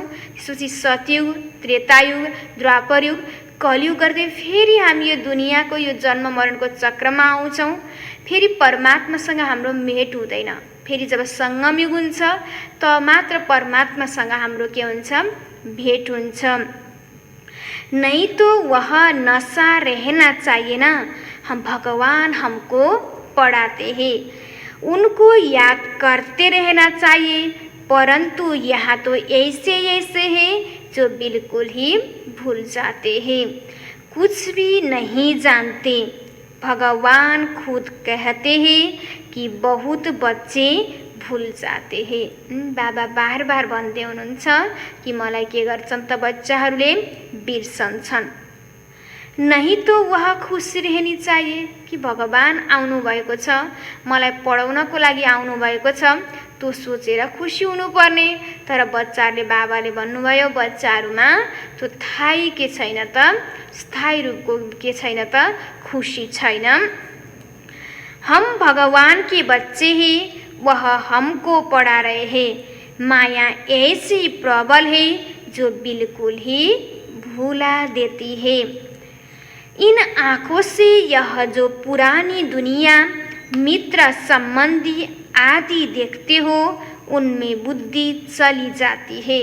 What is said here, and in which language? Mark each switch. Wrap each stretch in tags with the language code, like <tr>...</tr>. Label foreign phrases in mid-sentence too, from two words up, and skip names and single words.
<ne>त्यसपछि सतयुग, त्रेतायुग, द्वापरयुग, कलियुग गर्दै फेरि हामी यो दुनियाँको यो जन्म मरणको चक्रमा आउँछौँ। फेरि परमात्मासँग हाम्रो भेट हुँदैन। फेरि जब सङ्गम युग हुन्छ त मात्र परमात्मासँग हाम्रो के हुन्छ, भेट हुन्छ।</ne> <hi>नहीं तो वह नशा रहना चाहिए ना, हम भगवान हमको पढ़ाते हैं, उनको याद करते रहना चाहिए। परंतु यहाँ तो ऐसे ऐसे हैं जो बिल्कुल ही भूल जाते हैं, कुछ भी नहीं जानते। भगवान खुद कहते हैं कि बहुत बच्चे भूल जाते हैं।</hi> <ne>बाबा बार बार भन्दै हुनुहुन्छ कि मलाई के गर्छन् त बच्चाहरूले बिर्सन्छन्।</ne> <hi>नहीं तो वह खुसी रहनी चाहिए,</hi> <ne>कि भगवान आउनु भएको छ, मलाई पढाउनको लागि आउनु भएको छ, त्यो सोचेर खुसी हुनुपर्ने। तर बच्चाहरूले बाबाले भन्नुभयो बच्चाहरूमा त्यो थाहै के छैन त, स्थायी रूपको के छैन त, खुसी छैन।</ne> <hi>हम भगवान के बच्चे हैं, वह हमको पढ़ा रहे हैं। माया ऐसी प्रबल है जो बिल्कुल ही भुला देती है। इन आँखों से यह जो पुरानी दुनिया, मित्र संबंधी आदि देखते हो, उनमें बुद्धि चली जाती है।</hi>